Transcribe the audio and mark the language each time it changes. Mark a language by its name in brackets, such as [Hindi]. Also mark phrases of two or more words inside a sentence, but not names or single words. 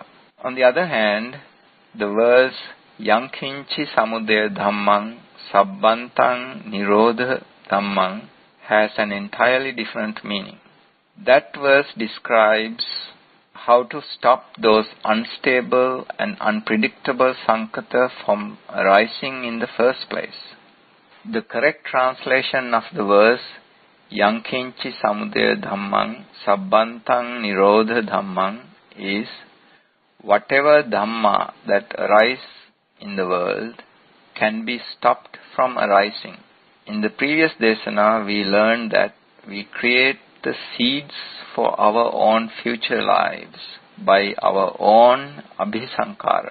[English] On the other hand, the verse [Pali] Yankinchi Samudaya Dhammang Sabbantang Nirodha Dhammang [English] has an entirely different meaning. That verse describes how to stop those unstable and unpredictable sankata from arising in the first place. The correct translation of the verse [Pali] Yankinchi samudaya dhammang sabbantang nirodha dhammang [English] is whatever dhamma that arise in the world can be stopped from arising. In the previous desana, we learned that we create the seeds for our own future lives by our own abhisankara.